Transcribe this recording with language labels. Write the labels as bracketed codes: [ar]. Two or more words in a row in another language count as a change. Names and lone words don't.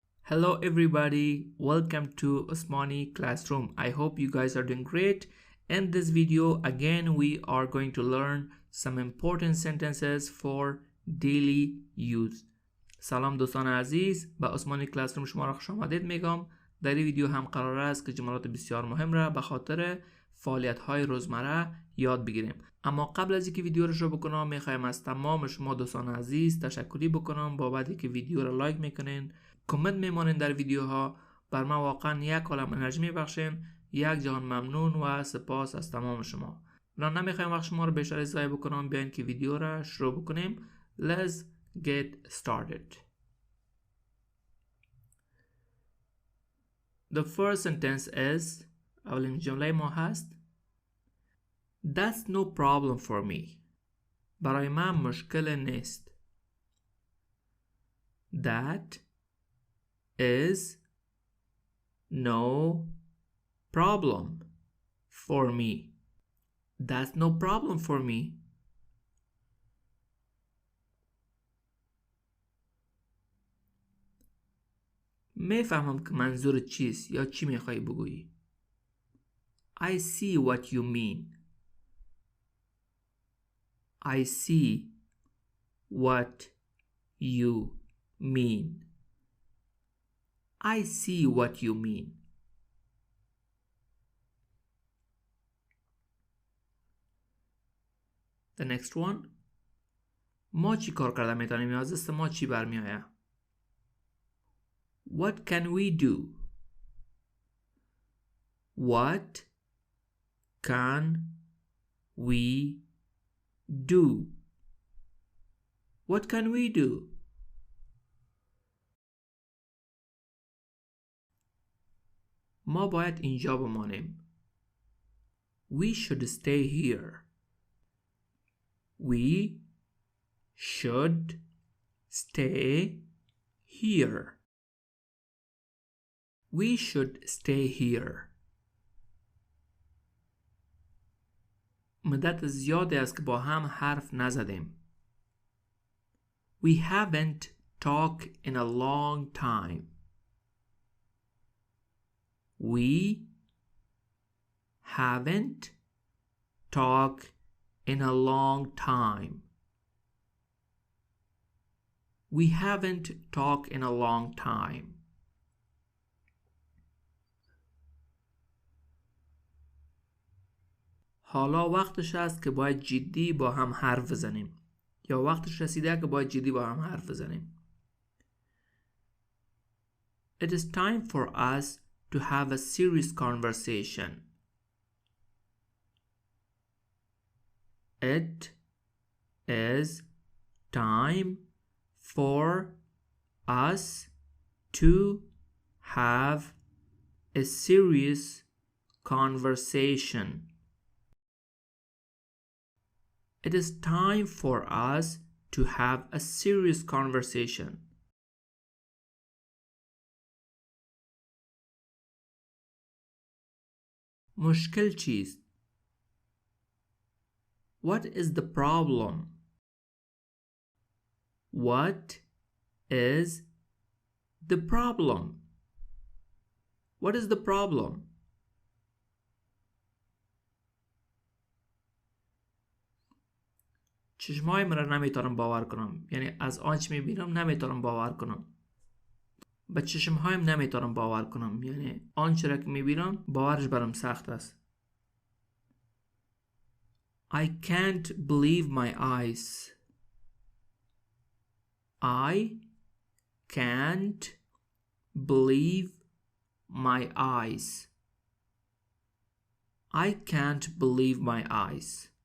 [en] Hello everybody, welcome to Osmani Classroom. I hope you guys are doing great. In this video, again, we are going to learn some important sentences for daily use. [fa] سلام دوستان عزیز، به اسمانی کلاسروم شما را خوش آمدید میگم. در این ویدیو هم قرار است که جملات بسیار مهم را به خاطر فعالیت‌های روزمره یاد بگیریم. اما قبل از اینکه ویدیو رو شروع بکنم میخوایم از تمام شما دوستان عزیز تشکری بکنم بابت اینکه ویدیو رو لایک میکنین، کامنت میمونین در ویدیوها. بر من واقعا یک عالم انرژی میبخشین. یک جهان ممنون و سپاس از تمام شما. من نمیخوایم وقت شما رو بیشتر ضایع بکنم، بیاین که ویدیو رو شروع بکنیم. [en] Let's get started. The first sentence is [fa] اولین جمله ما هست [en] That's no problem for me. [fa] برای من مشکل نیست. [en] That is no problem for me. That's no problem for me. [fa] میفهمم که منظور چیست یا چی میخوای بگویی. [en] I see what you mean. I see what you mean. I see what you mean. The next one. [fa] ما چی کار کرده میتونیم یا از دست ما چی برمی آید؟ [en] What can we do? What can we do? What can we do? [fa] ما باید اینجا بمانیم. [en] We should stay here. We should stay here. We should stay here. [fa] مدت زیادی است که با هم حرف نزدیم. [en] We haven't talked in a long time. We haven't talked in a long time. We haven't talked in a long time. [fa] حالا وقتش است که باید جدی با هم حرف بزنیم. یا وقتش رسیده که باید جدی با هم حرف بزنیم. [en] It is time for us to have a serious conversation. It is time for us to have a serious conversation. It is time for us to have a serious conversation. [fa] مشکل چیست؟ [en] What is the problem? What is the problem? What is the problem? [fa] چشمای من را نمیتونم باور کنم. یعنی از آنچه میبینم نمیتونم باور کنم. به چشمهایم نمیتونم باور کنم. یعنی آنچه را که میبینم باورش برام سخت است. [en] I can't believe my eyes. I can't believe my eyes. I can't believe my eyes.